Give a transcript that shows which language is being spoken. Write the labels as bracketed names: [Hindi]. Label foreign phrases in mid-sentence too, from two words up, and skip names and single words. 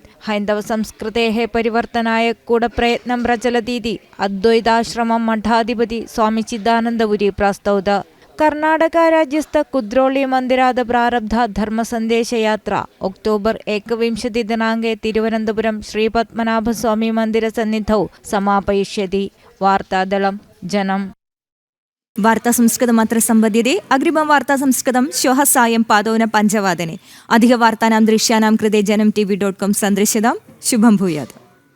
[Sanskrit] ഹൈന്ദവ സംസ്കൃതേः പരിവർത്തനായ കൂടപ്രയത്നം പ്രചലതീതി അദ്വൈതാശ്രമം മഠാധിപതി സ്വാമി ചിദാനന്ദപുരി പ്രസ്തൗത। കർണാടക രാജ്യസ്ഥ കുദ്രോളി മന്ദിരാത് പ്രാരബ്ധ ധർമ്മസന്ദേശയാത്ര ഒക്ടോബർ 21 ദിനാങ്കേ തിരുവനന്തപുരം ശ്രീപത്മനാഭസ്വാമി മന്ദിരസന്നിധौ समापयिष्यति। वार्तादलं जनम्। वार्ता संस्कृतमत्र सम्पद्यते। अग्रिमं वार्ता संस्कृतं श्वः सायं 5:05 अधिकवार्तानां दृश्यानां कृते जनम् tv.com सन्दृश्यतां। शुभं भूयात्।